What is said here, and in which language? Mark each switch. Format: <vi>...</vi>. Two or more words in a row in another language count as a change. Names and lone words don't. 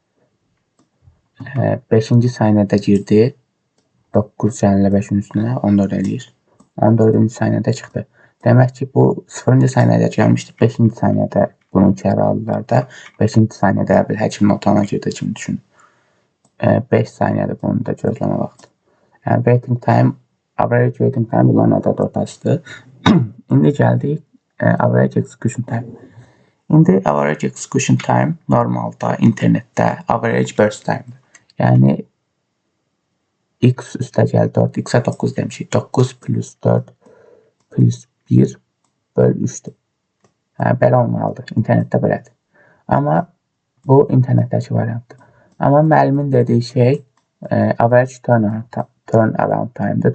<az>5-ci saniyədə girdi, 9 gəlinlə 5-in üstünə 14 eləyir. 14-cü saniyədə çıxdı. Demək ki, bu 0-cı saniyədə gəlmişdi, 5-ci saniyədə bunu içəri aldılar da, 5-ci saniyədə bir həkimin otağına girdi kimi düşünün. 5 saniyədir bunun da gözləmə vaxtı. Yəni</az> <en>waiting time, average waiting time</en> <az>bunların ədəd ortasıdır. İndi gəldik</az> <en>average execution time.</en> <az>İndi</az> <en>average execution time</en> <az>normalda internetdə</az> <en>average burst time'dır.</en> <az>Yəni x üstə gəl 4, x-ə 9 demişik. 9 plus 4 plus 1 böl 3'dür. Belə olmalıdır. İnternetdə belədir. Amma bu internetdəki variantdır. Amma müəllimin dediyi şey</az> <en>average turnaround time'dır.</en>